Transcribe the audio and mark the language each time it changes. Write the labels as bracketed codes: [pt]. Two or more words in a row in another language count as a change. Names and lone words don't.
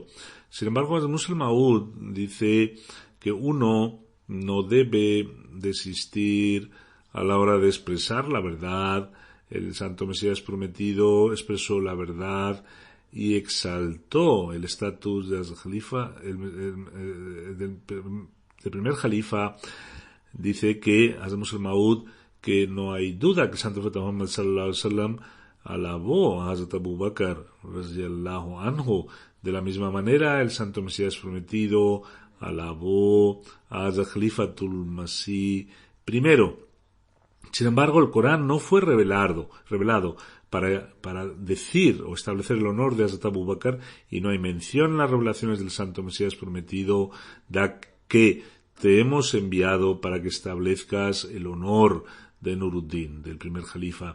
[es] Sin embargo, el Muslim Maud dice que uno no debe desistir a la hora de expresar la verdad. El Santo Mesías prometido expresó la verdad y exaltó el estatus del Khalifa, del primer Khalifa. Dice que Hazrat Muslim Maud que no hay duda que el Santo Profeta Muhammad [ar] صلى الله عليه وسلم [es] alabó a Hazrat Abu Bakr [ar] رضي الله عنه. [es] De la misma manera, el Santo Mesías prometido alabó a Hazrat Khalifatul Masih primero. Sin embargo, el Corán no fue revelado para decir o establecer el honor de Hazrat Abu Bakr, y no hay mención en las revelaciones del Santo Mesías prometido de que te hemos enviado para que establezcas el honor de Nuruddin, del primer califa.